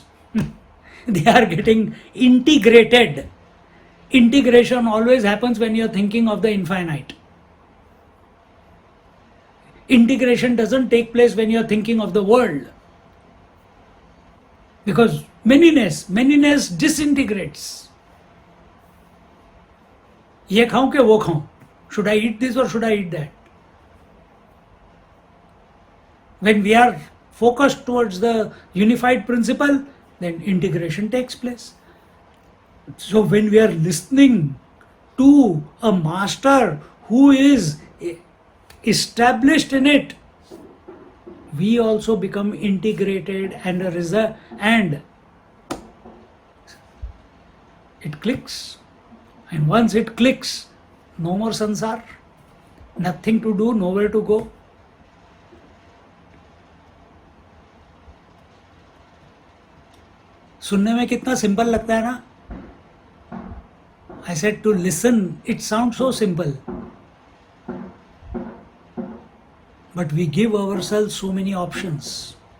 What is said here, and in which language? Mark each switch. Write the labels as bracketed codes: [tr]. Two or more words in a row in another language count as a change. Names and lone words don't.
[en] They are getting integrated. Integration always happens when you are thinking of the infinite. Integration doesn't take place when you are thinking of the world. Because manyness disintegrates. [hi] ये खाऊँ के वो खाऊँ? [en] Should I eat this or should I eat that? When we are focused towards the unified principle, then integration takes place. So when we are listening to a master who is established in it, we also become integrated and it clicks. And once it clicks, no more sansar, nothing to do, nowhere to go. [hi] सुनने में कितना सिंपल लगता है ना? [en] I said to listen, it sounds so simple. But we give ourselves so many options.